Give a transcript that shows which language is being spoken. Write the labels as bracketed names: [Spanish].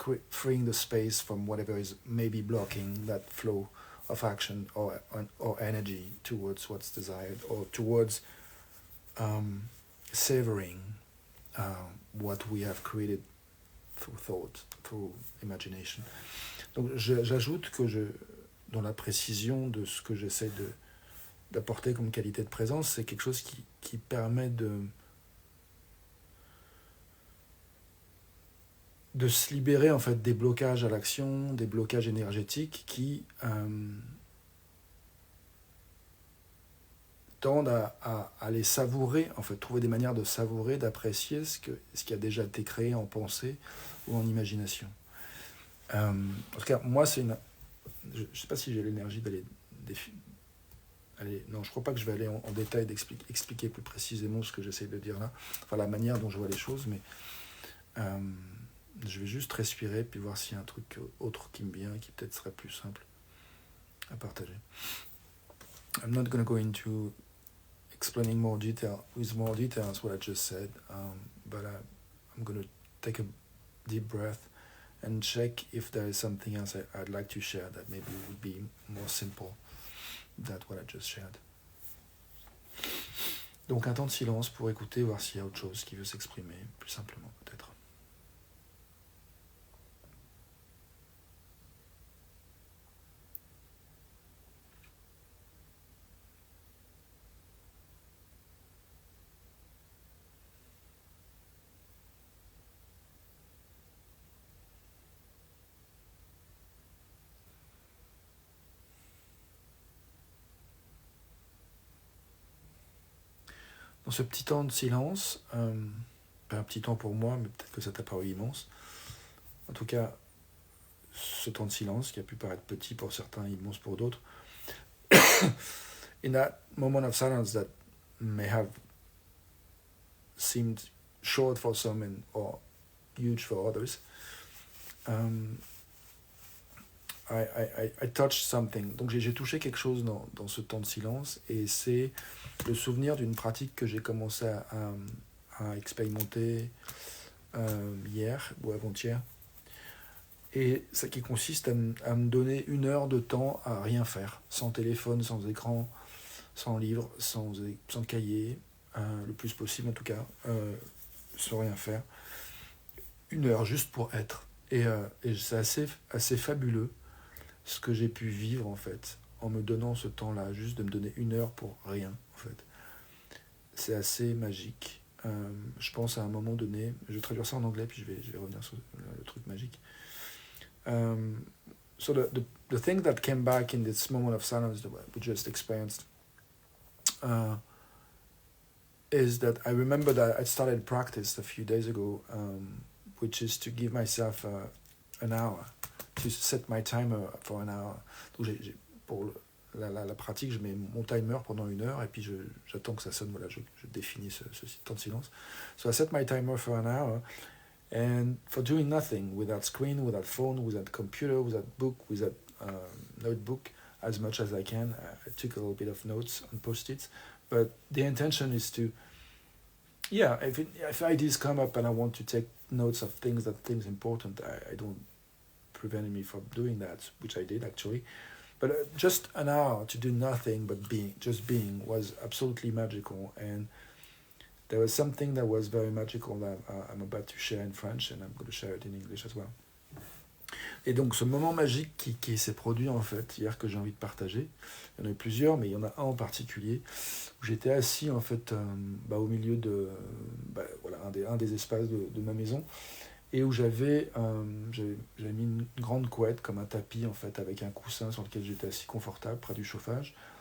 [English] freeing the space from whatever is maybe blocking that flow of action or energy towards what's desired, or towards savoring what we have created through thought, through imagination. [French] Donc j'ajoute que dans la précision de ce que j'essaie d'apporter comme qualité de présence, c'est quelque chose qui permet de se libérer en fait des blocages à l'action, des blocages énergétiques qui tendent à les savourer, en fait, trouver des manières de savourer, d'apprécier ce qui a déjà été créé en pensée ou en imagination. En tout cas, moi, je ne sais pas si j'ai l'énergie d'aller... non, je ne crois pas que je vais aller en détail d'expliquer plus précisément ce que j'essaie de dire là, enfin la manière dont je vois les choses, mais je vais juste respirer puis voir s'il y a un truc autre qui me vient, qui peut-être serait plus simple à partager. [English] I'm not going to go into explaining with more details what I just said, but I'm going to take a deep breath and check if there is something else I'd like to share that maybe would be more simple than what I just shared. [French] Donc un temps de silence pour écouter, voir s'il y a autre chose qui veut s'exprimer, plus simplement peut-être. Dans ce petit temps de silence, pas un petit temps pour moi, mais peut-être que ça t'a paru immense. En tout cas, ce temps de silence, qui a pu paraître petit pour certains, immense pour d'autres. [English] In that moment of silence that may have seemed short for some or huge for others, I touched something. [French] Donc j'ai touché quelque chose dans ce temps de silence, et c'est le souvenir d'une pratique que j'ai commencé à expérimenter hier ou avant-hier, et ça qui consiste à me donner 1 heure de temps à rien faire, sans téléphone, sans écran, sans livre, sans cahier, le plus possible en tout cas, sans rien faire. 1 heure juste pour être. Et c'est assez fabuleux ce que j'ai pu vivre en fait, en me donnant ce temps-là, juste de me donner 1 heure pour rien en fait. C'est assez magique. Je pense à un moment donné, je vais traduire ça en anglais puis je vais revenir sur le truc magique. [English] So the thing that came back in this moment of silence that we just experienced is that I remember that I started practice a few days ago, which is to give myself an hour, to set my timer for an hour. [French] Donc pour la pratique, je mets mon timer pendant 1 heure et puis j'attends que ça sonne. Voilà, je définis ce temps de silence. [English] So I set my timer for an hour, and for doing nothing, without screen, without phone, without computer, without book, without notebook, as much as I can. I took a little bit of notes on post-its, but the intention is to, if ideas come up and I want to take notes of things important, I don't prevented me from doing that, which I did actually. But just an hour to do nothing but being was absolutely magical. And there was something that was very magical that I'm about to share in French, and I'm going to share it in English as well. [French] Et donc ce moment magique qui s'est produit en fait hier, que j'ai envie de partager, il y en a eu plusieurs, mais il y en a un en particulier où j'étais assis en fait au milieu de voilà, un des espaces de ma maison, et où j'avais mis une grande couette comme un tapis en fait, avec un coussin sur lequel j'étais assis confortable près du chauffage.